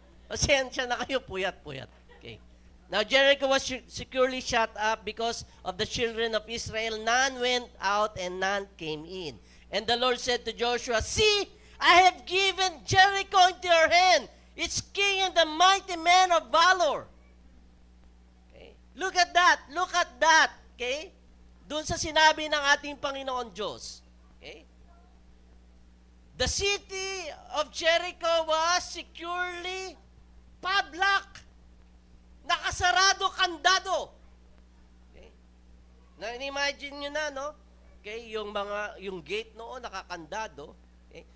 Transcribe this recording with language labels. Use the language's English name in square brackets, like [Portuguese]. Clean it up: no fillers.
[Filipino] Pasensya na kayo, puyat-puyat. [English] Okay. Now Jericho was securely shut up because of the children of Israel. None went out and none came in. And the Lord said to Joshua, See, I have given Jericho into your hand, its king and the mighty man of valor. Okay. Look at that. Look at that. Okay? [Filipino] Doon sa sinabi ng ating Panginoon Diyos. [English] Okay? The city of Jericho was securely padlocked. [Filipino] Nakasarado, kandado. Okay? Na-imagine nyo na, no? Okay, yung gate noon nakakandado. Okay?